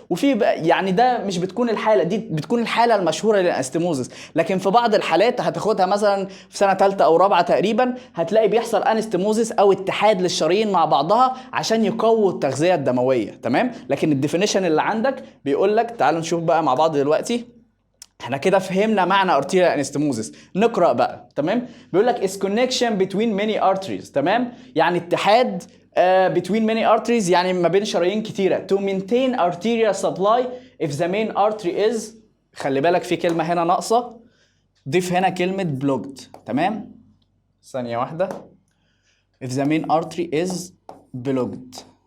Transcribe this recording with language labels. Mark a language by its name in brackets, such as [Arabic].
[Arabic] وفي يعني ده مش بتكون الحاله دي، بتكون الحاله المشهوره للانستموزس، لكن في بعض الحالات هتاخدها مثلا في سنه ثالثه او رابعه تقريبا، هتلاقي بيحصل انستموزس او اتحاد للشرايين مع بعضها عشان يقووا التغذيه الدمويه. تمام، لكن الديفينيشن اللي عندك بيقول لك، تعالوا نشوف بقى مع بعض دلوقتي. احنا كده فهمنا معنى arterial anastomosis، نقرأ بقى. تمام، بيقول لك [English] is connection between many arteries. [Arabic] تمام، يعني اتحاد [English] between many arteries، [Arabic] يعني ما بين شرايين كتيرة. [English] to maintain arterial supply if the main artery is، [Arabic] خلي بالك في كلمة هنا ناقصة، ضيف هنا كلمة blocked. تمام، ثانية واحدة. [English] if the main artery is blocked.